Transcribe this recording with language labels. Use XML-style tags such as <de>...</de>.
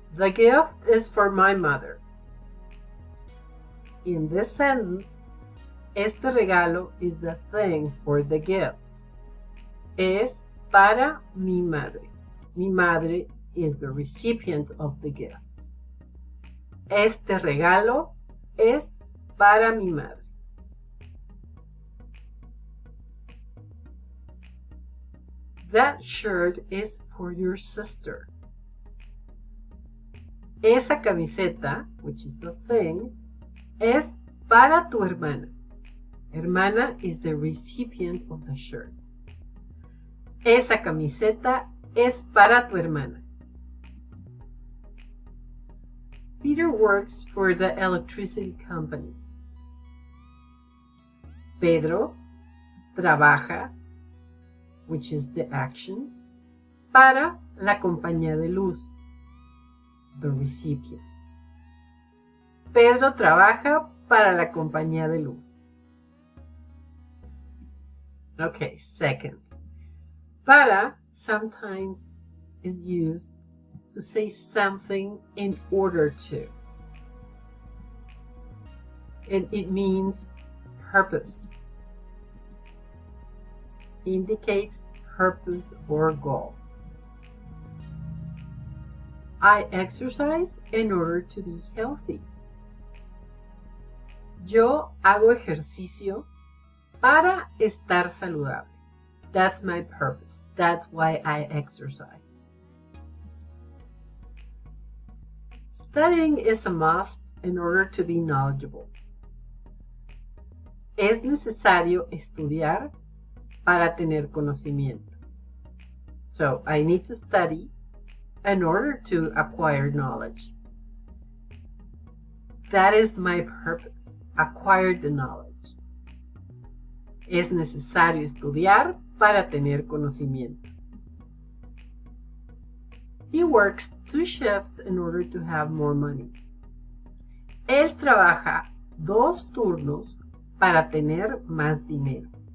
<en>The gift is for my mother. In this sentence,</en> <es>este regalo</es> <en>is the thing for the gift.</en> <es>Es para mi madre. Mi madre</es> <en>is the recipient of the gift.</en> <es>Este regalo es para mi madre.</es> <en>That shirt is for your sister.</en> <es>Esa camiseta,</es> <en>which is the thing,</en> <es>es para tu hermana.</es> <en>Hermana is the recipient of the shirt.</en> <es>Esa camiseta es para tu hermana.</es> <en>Peter works for the electricity company.</en> <es>Pedro trabaja,</es> <en>which is the action,</en> <es>para la compañía de luz,</es> <en>the recipient.</en> <es>Pedro trabaja para la compañía de luz.</es> <en>Okay, second. Para sometimes is used to say something in order to. And it means purpose. Indicates purpose or goal. I exercise in order to be healthy.</en> <es>Yo hago ejercicio para estar saludable.</es> <en>That's my purpose. That's why I exercise. Studying is a must in order to be knowledgeable.</en> <es>Es necesario estudiar para tener conocimiento.</es> <en>So, I need to study in order to acquire knowledge. That is my purpose, acquire the knowledge.</en> <es>Es necesario estudiar para tener conocimiento.</es> <en>He works 2 shifts in order to have more money.</en> <es>Él trabaja 2 turnos para tener más dinero.</es>